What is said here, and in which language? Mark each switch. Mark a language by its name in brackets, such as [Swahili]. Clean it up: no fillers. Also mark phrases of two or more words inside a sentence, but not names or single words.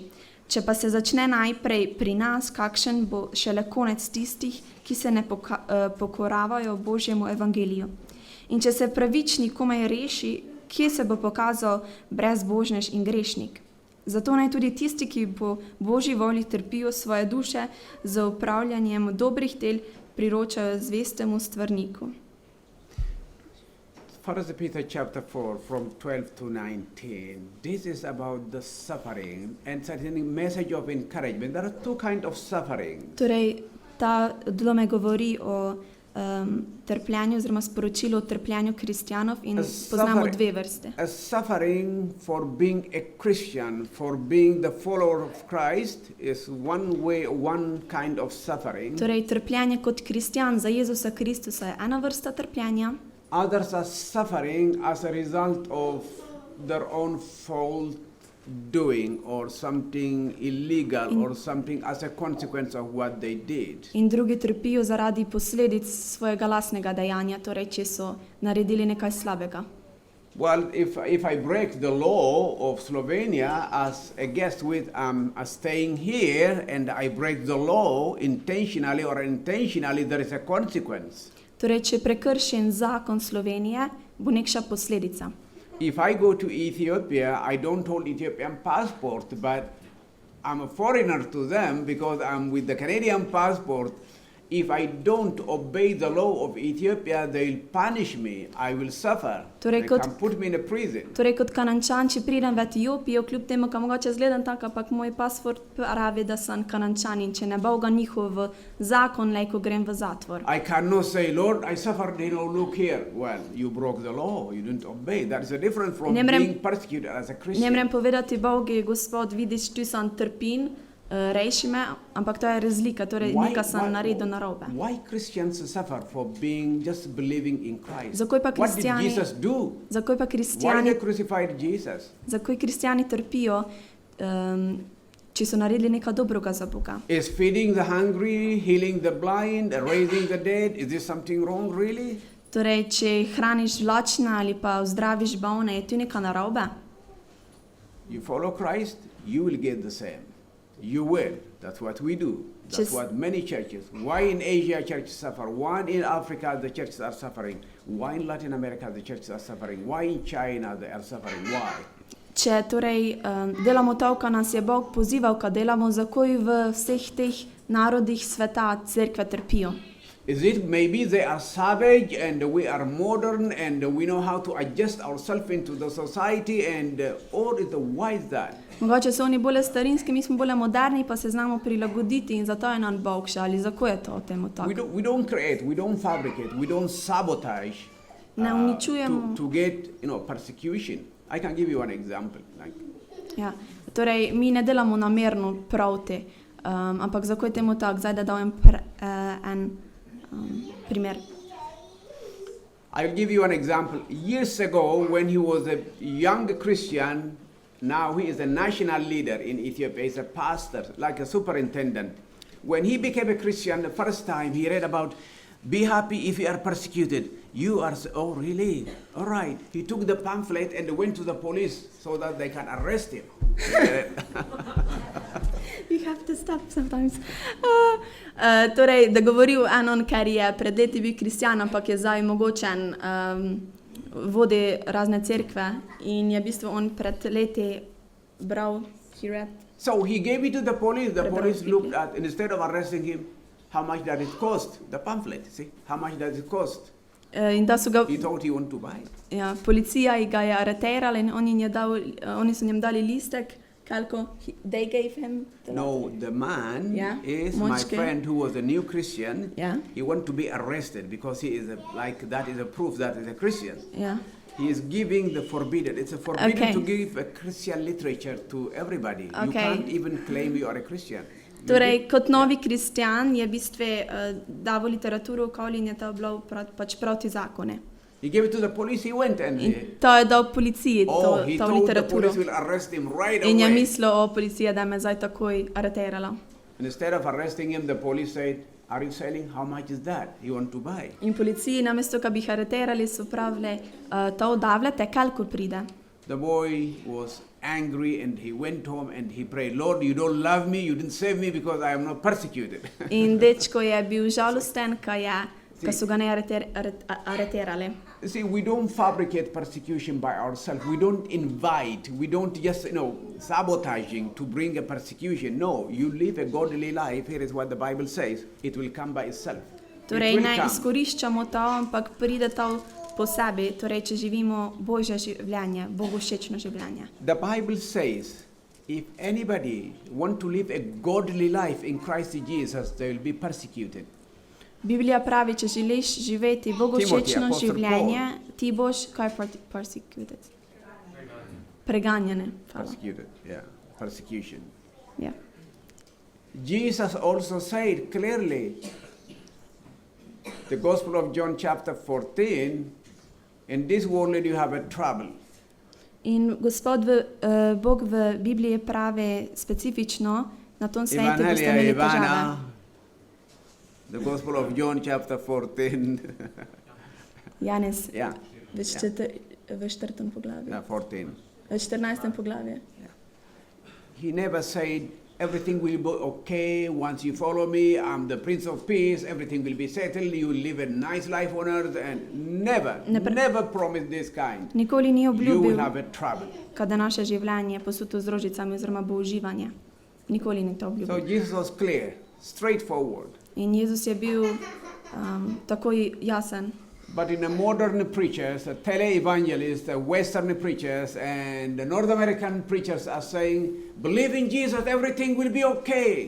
[Slovenian] Če pa se začne najprej pri nas, kakšen bo šele konec tistih, ki se ne pokoravajo Božjemu evangeliju. In če se pravični komaj reši, kje se bo pokazal brezbožnež in grešnik? Zato naj tudi tisti, ki po Božji volji trpijo svoje duše z upravljanjem dobrih del, priročajo zvestemu stvarniku. [English] First Peter chapter 4, from 12 to 19. This is about the suffering and certainly message of encouragement. There are two kinds of suffering. [Slovenian] Torej, ta odlomek govori o trpljenju oziroma sporočilo o trpljenju kristjanov in poznamo dve vrste. [English] A suffering for being a Christian, for being the follower of Christ is one way, one kind of suffering. [Slovenian] Torej, trpljenje kot kristjan za Jezusa Kristusa je ena vrsta trpljenja. [English] Others are suffering as a result of their own fault doing or something illegal or something as a consequence of what they did. [Slovenian] In drugi trpijo zaradi posledic svojega lastnega dejanja, torej če so naredili nekaj slabega. [English] Well, if I break the law of Slovenia as a guest with staying here and I break the law intentionally or unintentionally, there is a consequence. [Slovenian] Torej, če prekršim zakon Slovenije, bo nekša posledica. [English] If I go to Ethiopia, I don't hold Ethiopian passport, but I'm a foreigner to them because I'm with the Canadian passport. If I don't obey the law of Ethiopia, they'll punish me. I will suffer. They can put me in a prison. [Slovenian] Torej, kot Kanančan, če pridem v Etiopijo, kljub temu, ka mogoče zgledam tako, ampak moj pasport pravi, da sem Kanančan in če ne bo ga njihov zakon, lejko grem v zatvor. [English] I cannot say, Lord, I suffered, look here. Well, you broke the law, you didn't obey. That is a different from being persecuted as a Christian. [Slovenian] Ne morem povedati Bogu, Gospod, vidiš, tu sem trpin, reši me, ampak to je razlika, torej nekaj sem naredil narobe. [English] Why Christians suffer for being just believing in Christ? [Slovenian] Zakaj pa [English] What did Jesus do? [Slovenian] Zakaj pa [English] Why [Slovenian] kristjani? [English] they crucified Jesus? [Slovenian] Zakaj kristjani trpijo, če so naredili nekaj dobrega za Boga? [English] Is feeding the hungry, healing the blind, raising the dead, is this something wrong really? [Slovenian] Torej, če hraniš lačne ali pa vzdraviš bolne, je tu nekaj narobe? [English] You follow Christ, you will get the same. You will. That's what we do. That's what many churches. Why in Asia churches suffer? Why in Africa the churches are suffering? Why in Latin America the churches are suffering? Why in China they are suffering? Why? [Slovenian] Če torej delamo to, kar nas je Bog pozival, kar delamo, zakaj v vseh teh narodih sveta cerkve trpijo? [English] Is it maybe they are savage and we are modern and we know how to adjust ourselves into the society and why is that? [Slovenian] Mogoče so oni bolj starinski, mi smo bolj moderni, pa se znamo prilagoditi in zato je nam Bog še, ali zakaj je to temu tako? [English] We don't create, we don't fabricate, we don't sabotage [Slovenian] ne uničujemo. [English] To get, persecution. I can give you one example. [Slovenian] Ja, torej, mi ne delamo namerno proti, ampak zakaj temu tako? Zdaj, da dam en primer. [English] I'll give you an example. Years ago, when he was a young Christian, now he is a national leader in Ethiopia. He's a pastor, like a superintendent. When he became a Christian, the first time he read about, be happy if you are persecuted. You are, oh really? All right. He took the pamphlet and went to the police so that they can arrest him. You have to stop sometimes. [Slovenian] Torej, da govori o Anon, ker je pred leti bil kristjan, ampak je zdaj mogočen vodi razne cerkve in je v bistvu on pred leti bral, [English] he read. So he gave it to the police. The police looked at, instead of arresting him, how much does it cost? The pamphlet, see? How much does it cost? [Slovenian] In da so ga, [English] He thought he wanted to buy it. [Slovenian] ja, policija ga je areterala in oni so njim dali listek, koliko [English] they gave him. No, the man Yeah, is my [Slovenian] močki. [English] friend who was a new Christian. Yeah. He wanted to be arrested because he is that is a proof that he's a Christian. [Slovenian] Ja. [English] He is giving the forbidden. It's a forbidden Okay. to give a Christian literature to everybody. You Okay. can't even claim you are a Christian. [Slovenian] Torej, kot novi kristjan je v bistvu davo literaturo okoli in je to bilo pač proti zakone. [English] He gave it to the police. He went and [Slovenian] In to je dal policiji, [English] he to thought the [Slovenian] literaturo. [English] police will arrest him right [Slovenian] In je [English] away. [Slovenian] mislil o policija, da me zdaj takoj areterala. [English] And instead of arresting him, the police said, "Are you selling? How much is that? You want to buy?" [Slovenian] In policiji, namesto, da bi jih areterali, so pravili, to odavljate, koliko pride. [English] The boy was angry and he went home and he prayed, "Lord, you don't love me, you didn't save me because I am not persecuted." [Slovenian] In dečko je bil žalosten, ko so ga ne areterali. [English] You see, we don't fabricate persecution by ourselves. We don't invite, we don't just, sabotaging to bring a persecution. No, you live a godly life. Here is what the Bible says. It will come by itself. [Slovenian] Torej, [English] It will [Slovenian] ne [English] come. [Slovenian] izkoriščamo to, ampak pride to po sebi, torej, če živimo Božje življenje, Bogu všečno življenje. [English] The Bible says, if anybody want to live a godly life in Christ Jesus, they will be persecuted. [Slovenian] Biblija pravi, če želiš živeti Bogu [English] Timothy, [Slovenian] všečno [English] Apostle [Slovenian] življenje, ti boš, kaj je persecuted? Preganjene. Hvala. [English] Persecuted, yeah, persecution. [Slovenian] Ja. [English] Jesus also said clearly, the Gospel of John chapter 14, in this world you have a trouble. [Slovenian] In Bog v Bibliji pravi specifično, na tom svetu boste Evangelija imeli Ivana, težave. [English] the Gospel of John chapter 14, [Slovenian] Janez, [English] yeah, [Slovenian] v 4. poglavju. [English] yeah, 14. [Slovenian] V 14. poglavju. [English] He never said, everything will be okay once you follow me, I'm the Prince of Peace, everything will be settled, you will live a nice life on earth, and never promised this kind. [Slovenian] Nikoli ni [English] You will [Slovenian] obljubil, [English] have a trouble. [Slovenian] kada naše življenje posuto z rožicami oziroma bo uživanje. Nikoli ni to [English] So [Slovenian] obljubil. [English] Jesus was clear, straightforward. [Slovenian] In Jezus je bil takoj jasen. [English] But in the modern preachers, the tele-evangelists, the Western preachers, and the North American preachers are saying, believe in Jesus, everything will be okay.